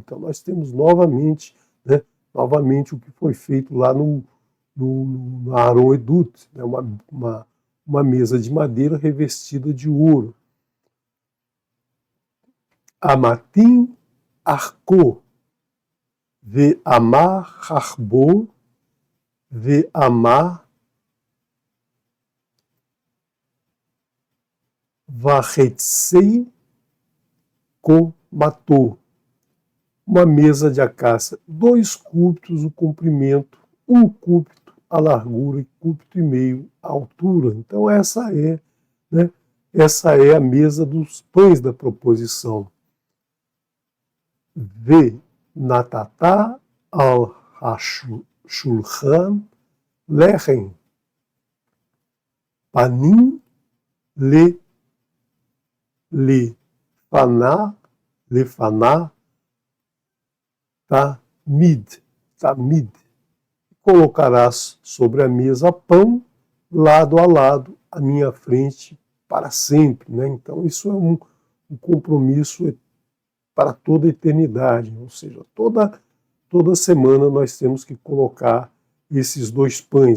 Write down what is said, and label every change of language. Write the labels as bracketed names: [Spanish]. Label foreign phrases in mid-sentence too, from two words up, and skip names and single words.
[Portuguese] Então nós temos novamente, né, o que foi feito lá no Aron Edut, né, uma mesa de madeira revestida de ouro. [Hebrew] אמתיים ארכו, ואמה רחבו, ואמה וחצי קמתו. [Portuguese] Uma mesa de acácia, 2 cúbitos o comprimento, 1 cúbito a largura e 1,5 cúbito a altura. Então essa é, né, a mesa dos pães da proposição. [Hebrew] ונתת על השלחן לחם פנים לפני תמיד. [Portuguese] Colocarás sobre a mesa pão, lado a lado, à minha frente, para sempre. Né? Então, isso é um compromisso para toda a eternidade. Ou seja, toda semana nós temos que colocar esses 2 pães.